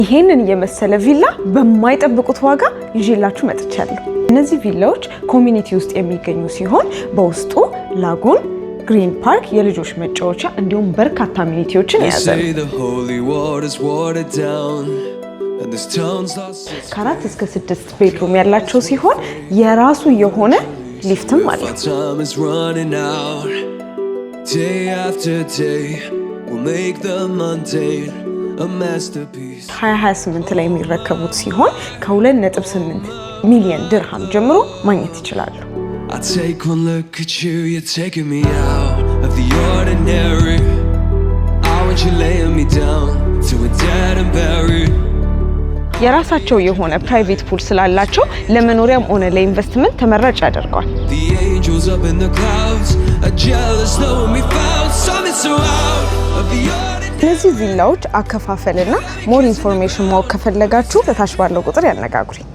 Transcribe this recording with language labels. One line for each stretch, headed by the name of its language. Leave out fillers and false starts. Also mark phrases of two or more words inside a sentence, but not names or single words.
Amharic: ይሄንን የመሰለ ቪላ በማይጠብቁት ዋጋ ይዤላችሁ መጥቻለሁ። እነዚህ ቪላዎች ኮሚኒቲ ውስጥ የሚገኙ ሲሆን በውስጡ ላጉን፣
English: green park፣
Amharic: የልጆች መጫወቻ እንዲሁም በርካታ አሚኒቲዎችን የያዘ ነው። ከ4 እስከ 6 ቤድሩም ያላቸው ሲሆን የራሱ የሆነ ሊፍትም አለ።
English: a masterpiece
Amharic: 2028 ላይ የሚረከቡት ሲሆን ከ2.8 ሚሊዮን ድርሃም ጀምሮ ማግኘት ይችላሉ።
English: I take one look at you, you're taking me out of the ordinary. I want you laying me down to a dead and buried.
Amharic: የራሳቸው የሆነ
English: private pool
Amharic: ስላላቸው ለመኖሪያም ሆነ ለኢንቨስትመንት ተመራጭ ያደርጋል።
English: The angels up in the clouds are jealous knowing we found something so out of the ordinary.
Amharic: እነዚህ ቪላዎች አከፋፈልና
English: more information
Amharic: ማወቅ ከፈለጋችሁ በታች ባለው ቁጥር ያነጋግሩኝ።